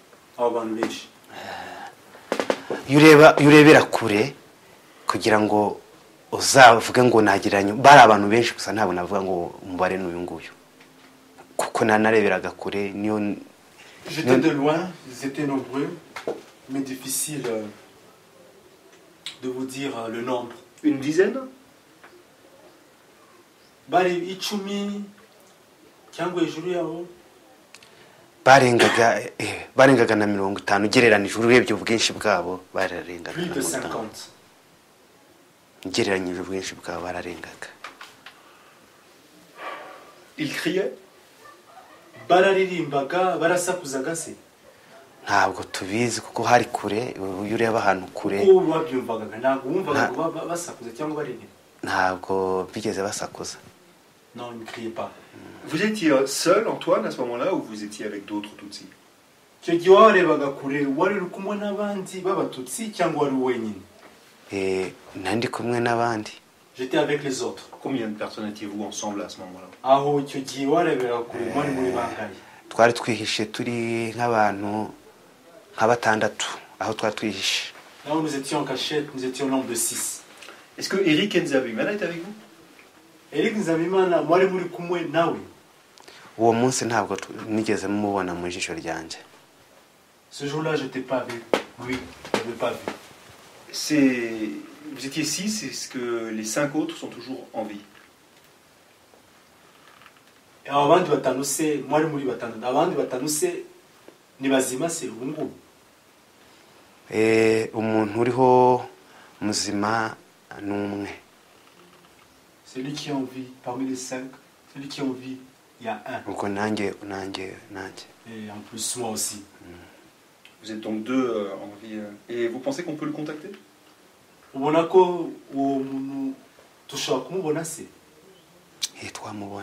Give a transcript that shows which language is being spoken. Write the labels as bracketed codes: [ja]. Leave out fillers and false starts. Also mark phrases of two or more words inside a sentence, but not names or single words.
[rw] abo bantu benshi iyo urebera kure kugira ngo uzavuge ngo nagereranya bari abantu benshi gusa ntabwo navuga ngo umubare n'uyu nguyu kuko nareberaga kure niyo [fr] j'étais de loin, ils étaient nombreux, mais difficile de vous dire le nombre. Une dizaine? [rw] Bari icumi cyangwa hejuru yabo barengaga na 50 ugereranije urebye ubwinshi bwabo bararengaga [fr] plus de 50. [rw] ugereranyije ubwinshi bwabo bararengaga. [fr] Il criait? [rw] Bararirimbaga barasakuzaga se ntabwo tubizi kuko hari kure iyo ureba ahantu kure uko babyumvaga ntabwo wumvaga basakuza cyangwa baririmba ntabwo bigeze basakuza. [fr] non ils ne criaient pas. Vous étiez seul, Antoine, à ce moment-là, ou vous étiez avec d'autres Tutsis? [rw] icyo gihe warebaga kure wari uri kumwe n'abandi b'abatutsi cyangwa wari wenyine? nandi kumwe n'abandi. [fr] J'étais avec les autres. Combien de personnes étiez-vous ensemble à ce moment-là? [rw] aho icyo gihe wareberaga kure mwari muri bangahe? twari twihishe turi nk'abantu nka batandatu aho twari twihishe. [fr] Là où nous étions en cachette, nous étions au nombre de 6. Est-ce que Eric Nzabimana est avec vous? [rw] Eric Nzabimana mwari muri kumwe nawe? uwo munsi ntabwo nigeze mubona mu jisho ryanjye. [fr] Ce jour-là, je n'étais pas avec lui, je ne l'ai pas vu. Vous étiez 6, est-ce que les 5 autres sont toujours en vie? [rw] abandi batanu se mwari muri batanu abandi batanu se ni bazima se ubu ngubu? umuntu uriho muzima n'umwe. [fr] Celui qui est en vie parmi les 5, celui qui est en vie, il y a un. [rw] ubwo nanjye. [fr] Et en plus moi aussi. Vous êtes donc 2 en vie. Et vous pensez qu'on peut le contacter? [rw] ubona ko uwo muntu dushobora kumubona se? twamubona.